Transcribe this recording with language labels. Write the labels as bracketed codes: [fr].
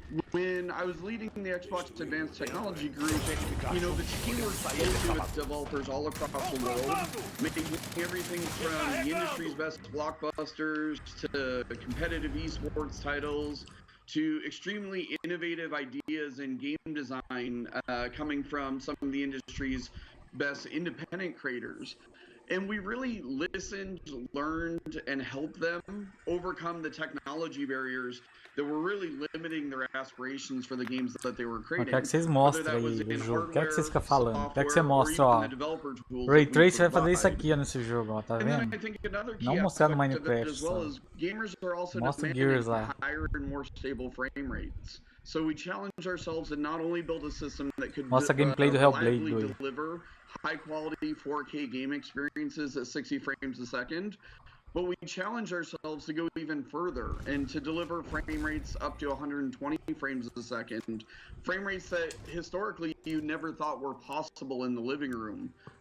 [en] When I was leading the Xbox Advanced Technology Group, the team worked closely with developers all across the world, making everything from the industry's best blockbusters to competitive esports titles to extremely innovative ideas in game design coming from some of the industry's best independent creators. And we really listened, learned, and helped them overcome the technology barriers that were really limiting their aspirations for the games that they were creating. [pt] Eu quero que vocês mostrem aí o jogo. Quero que vocês fiquem falando. Quero que você mostre, ó. Ray Trace vai fazer isso aqui, ó, nesse jogo, ó. Tá vendo? Não mostrar no Minecraft só. Mostra o Gears lá. [en] So we challenge ourselves to not only build a system that could [pt] Mostra a gameplay do Hellblade 2. [en] deliver high-quality 4K game experiences at 60 frames a second, but we challenge ourselves to go even further and to deliver frame rates up to 120 frames a second, frame rates that historically you never thought were possible in the living room.